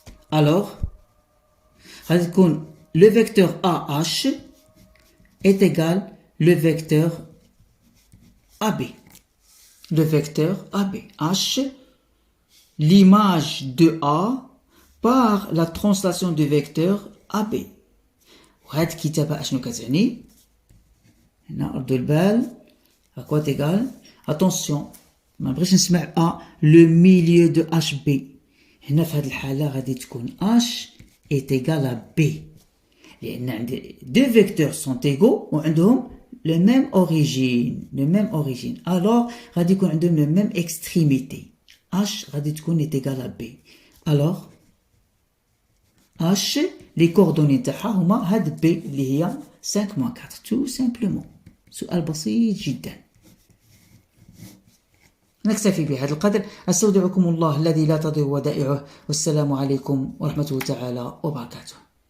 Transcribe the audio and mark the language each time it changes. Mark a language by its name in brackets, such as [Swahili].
[French] Alors, le vecteur AH est égal le vecteur AB. Le vecteur AB. H, l'image de A par la translation du vecteur AB. [Arabic] وهاد الكتابة أشنو كتعني؟ هنا ردوا البال. [French] À quoi égal? Attention, [Arabic] ما نبغيش نسمع [French] A, le milieu de HB. [Arabic] هنا في هذه الحالة غادي تكون H [French] est égal à B [Arabic] لأن عندي [French] deux vecteurs sont égaux [Arabic] وعندهم [French] le même origine alors [Arabic] غادي يكون عندهم [French] le même extrémité [Arabic] H غادي تكون est égal à B [French] alors H les coordonnées [Arabic] تاعها هما هاد B اللي هي 5 - 4 [French] tout simplement [Arabic] سؤال بسيط جدا. نكتفي بهذا القدر. أستودعكم الله الذي لا تضيع ودائعه والسلام عليكم ورحمة الله تعالى وبركاته.